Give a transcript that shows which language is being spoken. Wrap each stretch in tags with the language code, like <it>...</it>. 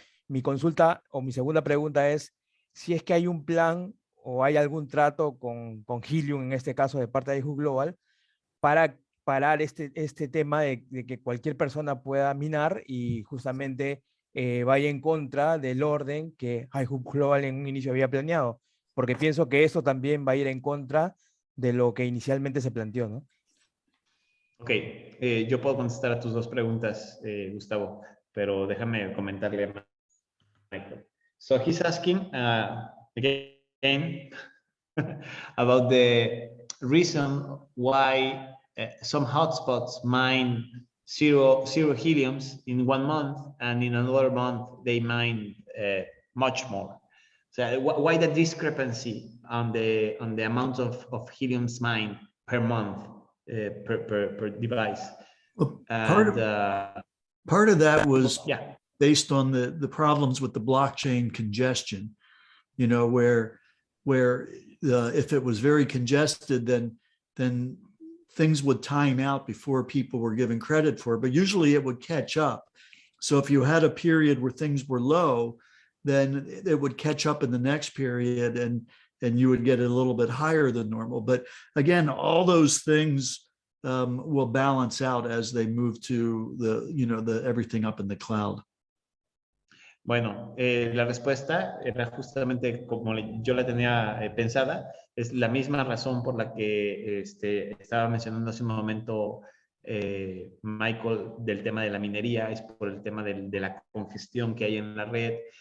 <es>Mi consulta o mi segunda pregunta es si es que hay un plan o hay algún trato con Helium, en este caso de parte de iHub Global, para parar este tema de que cualquier persona pueda minar y justamente vaya en contra del orden que iHub Global en un inicio había planeado, porque pienso que eso también va a ir en contra de lo que inicialmente se planteó, ¿no? Ok, yo puedo contestar a tus 2 preguntas, Gustavo, pero déjame comentarle a Michael.</es> <en>So he's asking again about the reason why some hotspots mine zero heliums in 1 month, and in another month they mine much more. So why the discrepancy on the amount of heliums mined per month per device? Well, part of that was based on the problems with the blockchain congestion, you know, where if it was very congested, then things would time out before people were given credit for it, but usually it would catch up. So if you had a period where things were low, then it would catch up in the next period and you would get a little bit higher than normal. But again, all those things will balance out as they move to the everything up in the cloud.</en> <es>Bueno, la respuesta era justamente como yo la tenía pensada, es la misma razón por la que estaba mencionando hace un momento Michael del tema de la minería, es por el tema de la congestión que hay en la red.</es>